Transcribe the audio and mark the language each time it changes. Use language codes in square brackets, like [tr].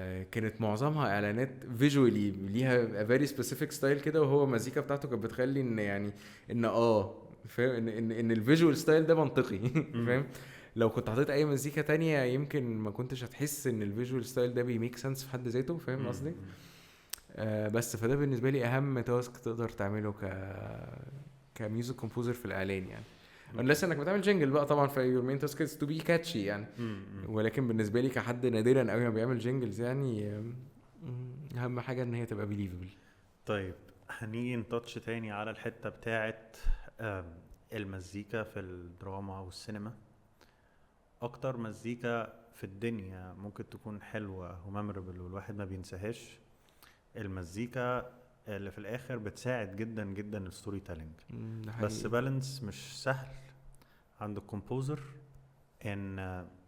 [ar] كانت معظمها اعلانات فيجوالي ليها [en] very specific [ar] ستايل كده، وهو المزيكا بتاعته كانت بتخلي ان يعني ان فاهم ان الفيجوال ستايل ده منطقي. فاهم؟ لو كنت حطيت اي مزيكا تانية يمكن ما كنتش هتحس ان الفيجوال ستايل ده بيميك سنس في حد ذاته، فاهم قصدي؟ بس فده بالنسبه لي اهم تاسك تقدر تعمله كميوزك كومبوزر في الاعلان يعني. unless انك بتعمل جينجل بقى طبعا في [en] your main task is to be catchy [ar] يعني. ولكن بالنسبه لي كحد نادرا قوي ما بيعمل جينجلز يعني، اهم حاجه ان هي تبقى believable. طيب هنيجي نتاتش تاني على الحته بتاعت المزيكا في الدراما والسينما. اكتر مزيكا في الدنيا ممكن تكون حلوه وميموربل والواحد ما بينساهاش، المزيكا اللي في الاخر بتساعد جدا جدا الستوري تيلينج، بس بالانس مش سهل عند الكومبوزر ان